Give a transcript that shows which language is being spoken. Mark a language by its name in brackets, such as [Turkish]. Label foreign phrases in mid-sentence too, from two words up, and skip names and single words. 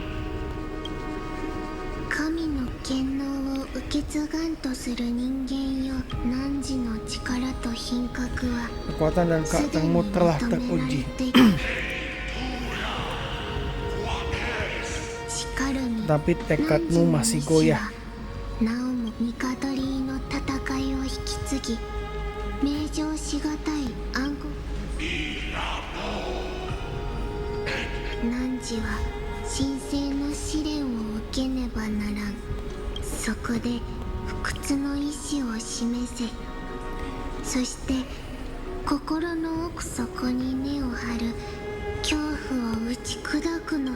[Japanese] 神の権能を受け継がんとする人間よ. 汝の力と品格は [Indonesian] Kekuatan dan [Japanese] すでに [Indonesian] karaktermu telah [Japanese] 認められ [Indonesian] teruji. [Japanese] ているしかるに [Indonesian] Tapi [Japanese] 汝 [Indonesian] tekadmu [Japanese] の [Indonesian] masih [Japanese] 意志 [Indonesian] goyah. [Japanese] はなおもミカドリーの戦いを引き継ぎ名状しがたい暗黒汝は神聖の試練を受けねばならんそこで不屈の意志を示せそして心の奥底に根を張る恐怖を打ち砕くのだ